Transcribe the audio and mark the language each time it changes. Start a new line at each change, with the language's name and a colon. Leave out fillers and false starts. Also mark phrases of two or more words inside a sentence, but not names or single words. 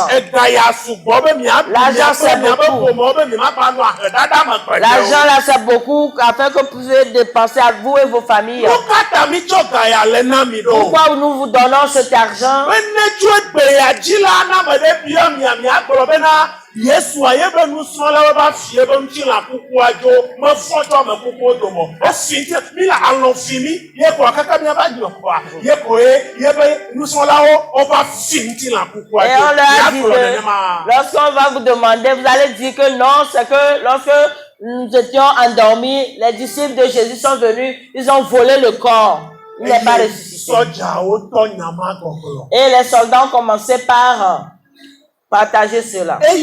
French: L'argent c'est beaucoup. L'argent là c'est beaucoup afin que vous puissiez dépenser à vous et vos familles. Pourquoi nous vous donnons cet argent?
Ewe: Yesua yebe nusrɔ̃lawo ba fie be ŋuti la kukua dzo mefɔtɔ me kukuwo dome efi ŋti mi le alɔ fi mi ye ko kaka miaba nye kɔa ye ko yebe nusrɔ̃lawo wova fi ŋuti la kukua
French: Et on leur a dit que lorsqu'on va vous demander, vous allez dire que non, c'est que lorsque nous étions endormis, les disciples de Jésus sont venus, ils ont volé le corps. Il n'est pas ressuscité. Et les soldats ont commencé par partager cela.